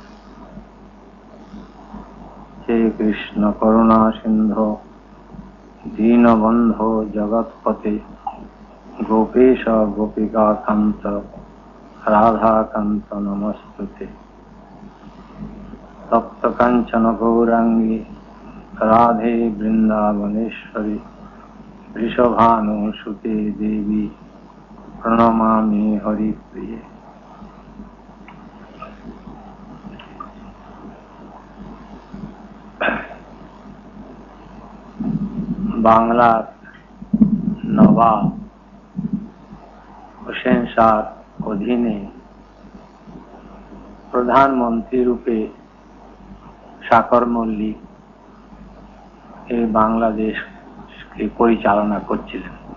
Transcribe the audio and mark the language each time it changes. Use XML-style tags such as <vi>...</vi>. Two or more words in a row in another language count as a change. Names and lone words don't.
<sa>हे कृष्ण करुणा सिंधो दीनबंधो जगत्पते गोपेश गोपिकाकांत राधाकांत नमस्तुते। तप्त कंचन गौरांगी राधे वृंदावनेश्वरी वृषभानुसुते देवी प्रणमामि हरिप्रिये।</sa> <bn>বাংলার নবাব হোসেন শাহর অধীনে প্রধানমন্ত্রী রূপে সাকর মল্লিক এই বাংলাদেশকে পরিচালনা করছিলেন।</bn>